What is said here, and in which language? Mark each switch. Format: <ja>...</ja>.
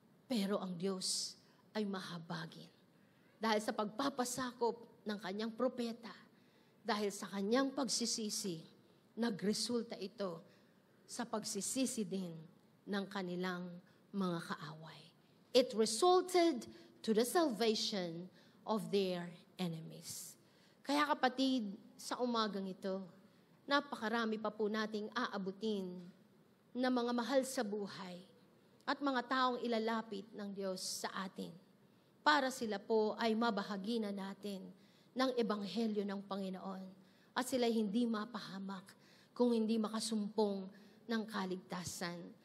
<tl>Pero ang Diyos ay mahabagin. Dahil sa pagpapasakop ng kanyang propeta, dahil sa kanyang pagsisisi, nagresulta ito sa pagsisisi din ng kanilang mga kaaway.</tl> <en>It resulted to the salvation of their enemies.</en> <tl>Kaya kapatid, sa umagang ito, napakarami pa po nating aabutin na mga mahal sa buhay at mga taong ilalapit ng Diyos sa atin para sila po ay mabahagi na natin ng ebanghelyo ng Panginoon at sila hindi mapahamak kung hindi makasumpong ng kaligtasan.</tl>